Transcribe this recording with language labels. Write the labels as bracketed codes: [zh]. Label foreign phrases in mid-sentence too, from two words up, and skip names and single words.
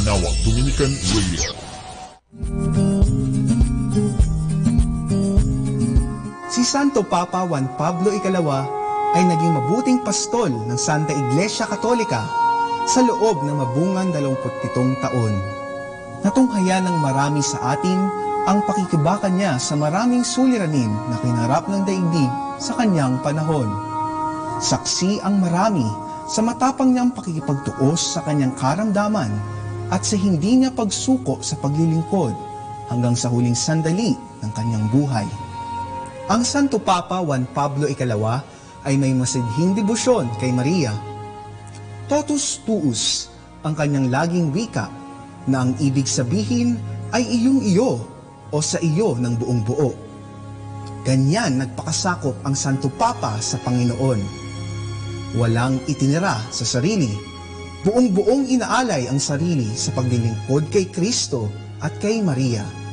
[tl] Dominican Radio. Si Santo Papa Juan Pablo Ikalawa ay naging mabuting pastol ng Santa Iglesia Katolika sa loob ng mabungang 27 taon. Natunghayan ng marami sa atin ang pakikibaka niya sa maraming suliranin na kinarap ng daigdig sa kanyang panahon. Saksi ang marami sa matapang niyang pakikipagtuos sa kanyang karamdaman at sa hindi niya pagsuko sa paglilingkod hanggang sa huling sandali ng kanyang buhay. Ang Santo Papa Juan Pablo Ikalawa ay may masidhing debosyon kay Maria. [la] Totus tuus [tl] ang kanyang laging wika na ang ibig sabihin ay iyong iyo o sa iyo ng buong buo. Ganyan nagpakasakop ang Santo Papa sa Panginoon. Walang itinira sa sarili, buong-buong inaalay ang sarili sa paglilingkod kay Kristo at kay Maria.